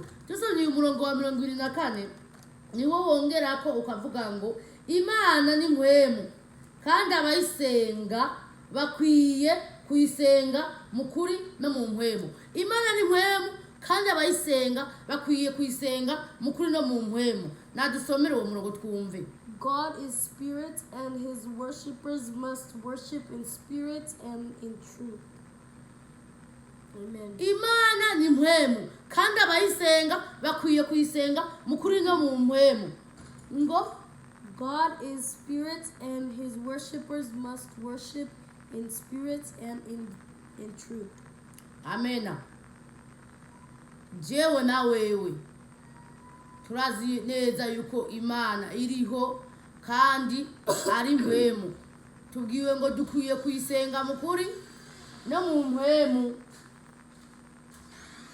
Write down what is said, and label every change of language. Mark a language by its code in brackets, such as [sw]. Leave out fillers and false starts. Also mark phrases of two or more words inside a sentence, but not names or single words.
[rn] Tusomye umurongo wa 24 niwo wongera ko ukavuga ngo Imana ni mpwemu, kandi abayisenga bakwiye kuyisenga mukuri no mu mpwemu. Imana ni mpwemu kandi abayisenga bakwiye kuyisenga mukuri no mu mpwemu. Nadusomere uwo murongo twumve. [en] God is spirit, and his worshippers must worship in spirit and in truth. Amen. [rn] Imana ni mpwemu kandi abayisenga bakwiye kuyisenga mukuri no mu mpwemu. Ngo [en] God is spirit, and his worshippers must worship in spirit and in truth. Amen. [rn] Jewe na wewe turazi neza yuko Imana iriho kandi ari mpwemu. Tubwiwe ngo dukwiye kuyisenga mukuri no mu mpwemu.